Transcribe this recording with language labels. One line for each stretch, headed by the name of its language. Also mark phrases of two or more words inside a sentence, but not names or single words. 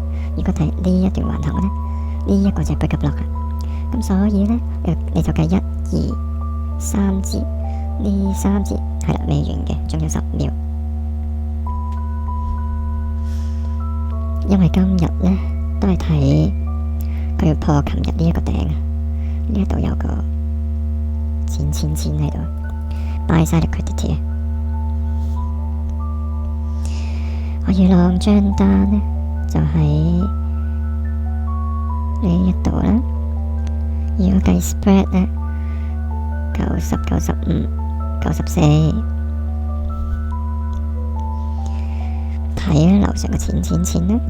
Cantonese: 如果睇呢一段橫行呢，呢一個就係
English: breaker block
Cantonese: 啦，咁所以呢，你就計1、2、3節，呢3節係啦，未完嘅，仲有10秒，因為今日呢。都係睇佢要破琴日呢一個頂啊！呢一度有個錢喺度 ，
English: buy side liquidity
Cantonese: 啊！我預浪張單呢，就喺呢一度啦。如果計 spread 呢，90、95、94，睇樓上嘅錢啦。